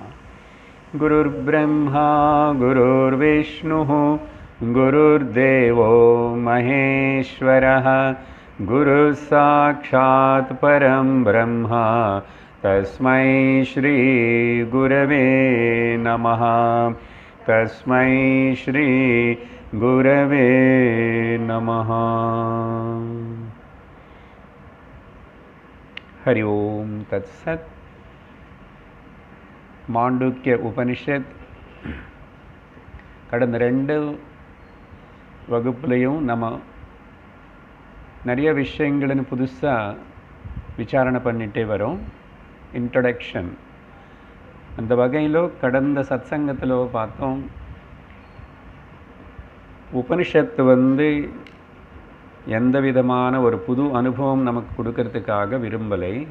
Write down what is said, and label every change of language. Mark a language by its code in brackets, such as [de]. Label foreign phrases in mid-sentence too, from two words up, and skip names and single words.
[sa] गुरुर्ब्रह्मा गुरुर्विष्णुः गुरुर्देवो महेश्वरः गुरुः साक्षात् परं ब्रह्म तस्मै श्री गुरवे नमः। तस्मै श्री गुरवे नमः। हरि ओम तत्सत। [ta] மாண்டூக்கிய உபனிஷத் கடந்த 2 வகுப்புலையும் நம்ம நிறைய விஷயಗಳನ್ನು புதுசாக விசாரணை பண்ணிட்டே வரோம். இன்ட்ரடக்ஷன் அந்த வகையில் கடந்த சத்சங்கத்தில் பார்த்தோம், உபனிஷத்து எந்த விதமான ஒரு புது அனுபவம் நமக்கு கொடுக்கறதுக்காக விரும்பலை.